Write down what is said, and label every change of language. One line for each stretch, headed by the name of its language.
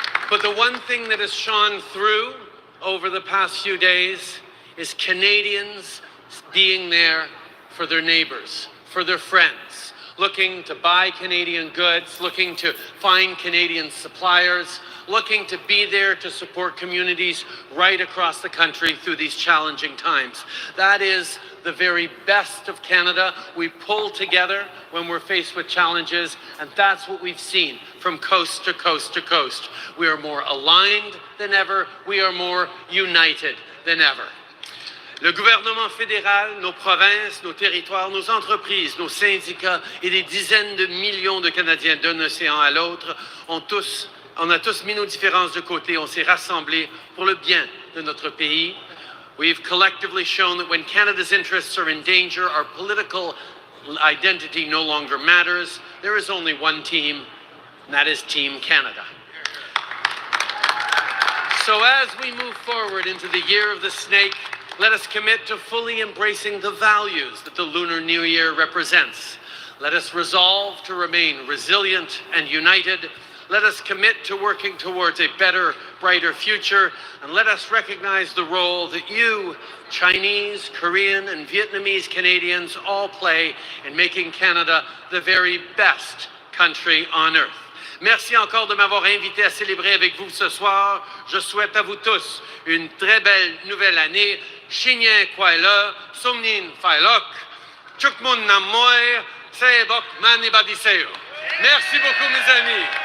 English: But the one thing that has shone through over the past few days is Canadians being there for their neighbors, for their friends, looking to buy Canadian goods, looking to find Canadian suppliers, looking to be there to support communities right across the country through these challenging times. That is the very best of Canada. We pull together when we're faced with challenges, and that's what we've seen from coast to coast to coast. We are more aligned than ever. We are more united than ever.
French: Le gouvernement fédéral, nos provinces, nos territoires, nos entreprises, nos syndicats et des dizaines de millions de Canadiens d'un océan à l'autre on a tous mis nos différences de côté, on s'est rassemblés pour le bien de notre pays.
English: We've collectively shown that when Canada's interests are in danger, our political identity no longer matters. There is only one team, and that is Team Canada. So as we move forward into the year of the snake, let us commit to fully embracing the values that the Lunar New Year represents. Let us resolve to remain resilient and united. Let us commit to working towards a better, brighter future. And let us recognize the role that you, Chinese, Korean, and Vietnamese Canadians all play in making Canada the very best country on earth.
French: Merci encore de m'avoir invité à célébrer avec vous ce soir. Je souhaite à vous tous une très belle nouvelle année. Shinyen Kwaila, Sumnin Failok, Chukmun Namoy, Seebok Manibadiseo. Merci beaucoup, mes amis.